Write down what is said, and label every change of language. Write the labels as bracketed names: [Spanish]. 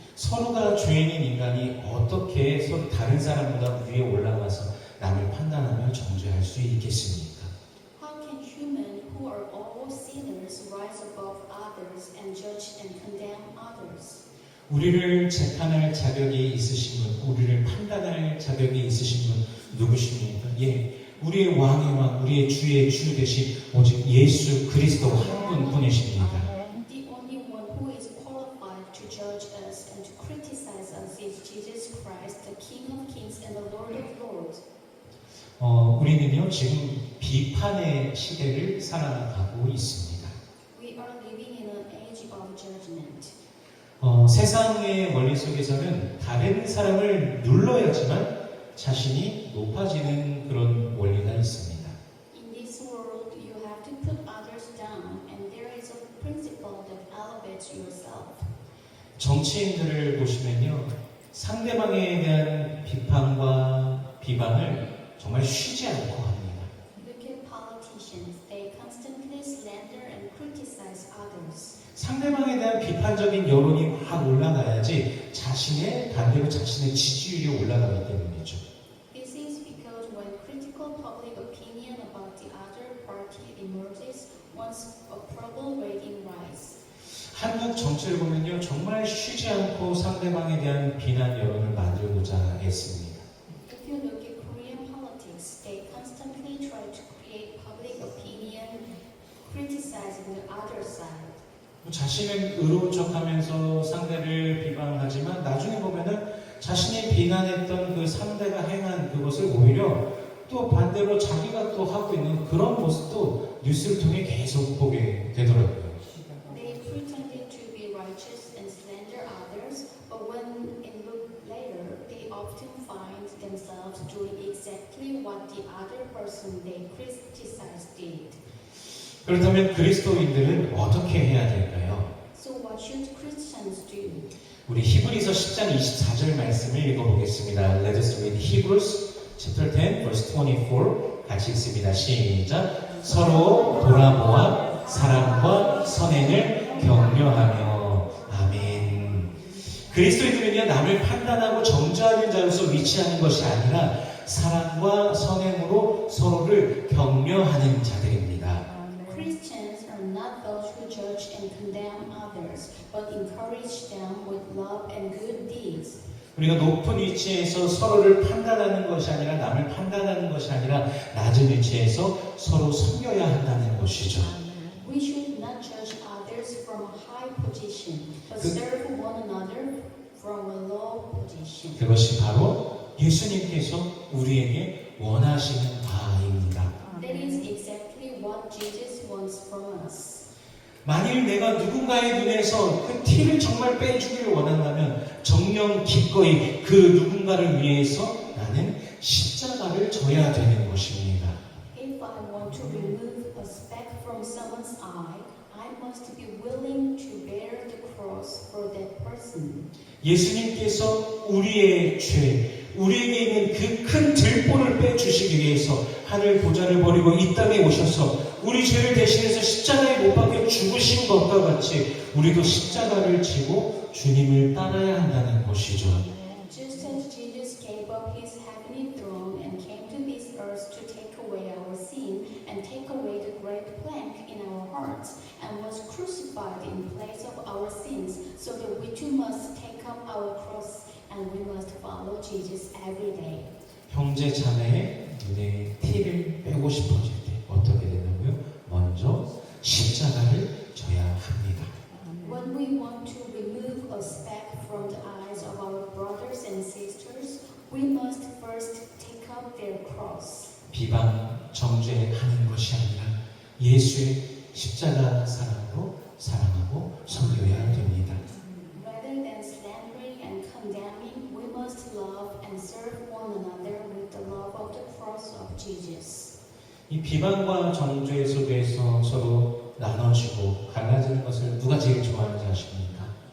[Korean] 서로가 죄인인 인간이 어떻게 서로 다른 사람보다 위에 올라가서 남을 판단하며 정죄할 수 있겠습니까? [English] How can human who are all sinners rise above others and judge and condemn others? [Korean] 우리를 재판할 자격이 있으신 분, 우리를 판단할 자격이 있으신 분 누구십니까? 우리의 왕의 왕, 우리의 주의 주 되신 오직 예수 그리스도 한 분뿐이십니다. [English] The only one who is qualified to judge us and to criticize us is Jesus Christ, the King of Kings and the Lord of Lords. [Korean] 우리는요 지금 비판의 시대를 살아가고 있습니다. [English] We are living in an age of judgment. [Korean] 세상의 원리 속에서는 다른 사람을 눌러야지만 자신이 높아지는 그런 원리가 있습니다. [English] In this world, you have to put others down, and there is a principle that elevates yourself. [Korean] 정치인들을 보시면요, 상대방에 대한 비판과 비방을 정말 쉬지 않고 합니다. [English] Look at politicians; they constantly slander and criticize others. [Korean] 상대방에 대한 비판적인 여론이 확 올라가야지 반대로 자신의 지지율이 올라가기 때문이죠. [English] This is because when critical public opinion about the other party emerges, one's approval rating rises. [Korean] 한국 정치를 보면요, 정말 쉬지 않고 상대방에 대한 비난 여론을 만들고자 애씁니다. [English] If you look at Korean politics, they constantly try to create public opinion criticizing the other side. [Korean] 자신은 의로운 척하면서 상대를 비방하지만 나중에 보면은 자신이 비난했던 그 상대가 행한 그것을 오히려 또 반대로 자기가 또 하고 있는 그런 모습도 뉴스를 통해 계속 보게 되더라고요. [English] They pretended to be righteous and slander others, but when it looked later, they often find themselves doing exactly what the other person they criticized did. [Korean] 그렇다면 그리스도인들은 어떻게 해야 될까요? [English] So what should Christians do? [Korean] 우리 히브리서 10장 24절 말씀을 읽어보겠습니다. [English] Let us read Hebrews chapter 10 verse 24. [Korean] 같이 읽습니다. 시작. 서로 돌아보아 사랑과 선행을 격려하며. 아멘. 그리스도인들은요, 남을 판단하고 정죄하는 자로서 위치하는 것이 아니라 사랑과 선행으로 서로를 격려하는 자들입니다. [English] Christians are not those who judge and condemn others, but encourage them with love and good deeds. [Korean] 우리가 높은 위치에서 서로를 판단하는 것이 아니라 남을 판단하는 것이 아니라 낮은 위치에서 서로 섬겨야 한다는 것이죠. [English] We should not judge others from a high position, but serve one another from a low position. [Korean] 그것이 바로 예수님께서 우리에게 원하시는 바입니다. [English] That is exactly what Jesus wants from us. [Korean] 만일 내가 누군가의 눈에서 그 티를 정말 빼주기를 원한다면 정녕 기꺼이 그 누군가를 위해서 나는 십자가를 져야 되는 것입니다. [English] If I want to remove a speck from someone's eye, I must be willing to bear the cross for that person. [Korean] 예수님께서 우리의 죄, 우리에게 있는 그 큰 들보를 빼주시기 위해서 하늘 보좌를 버리고 이 땅에 오셔서 우리 죄를 대신해서 십자가에 못 박혀 죽으신 것과 같이 우리도 십자가를 지고 주님을 따라야 한다는 것이죠. [English] Just as Jesus gave up his heavenly throne and came to this earth to take away our sin and take away the great plank in our hearts and was crucified in place of our sins, so that we too must take up our cross and we must follow Jesus every day. [Korean] 형제 자매의 눈에 티를 빼고 싶어질 때 어떻게 되냐고요? 먼저 십자가를 져야 합니다. [English] When we want to remove a speck from the eyes of our brothers and sisters, we must first take up their cross. [Korean] 비방, 정죄하는 것이 아니라 예수의 십자가 사랑으로 사랑하고 섬겨야 됩니다. [English] Rather than slandering and condemning, we must love and serve one another with the love of the cross of Jesus. [Korean] 이 비방과 정죄 속에서 서로 나눠지고 갈라지는 것을 누가 제일 좋아하는지 아십니까?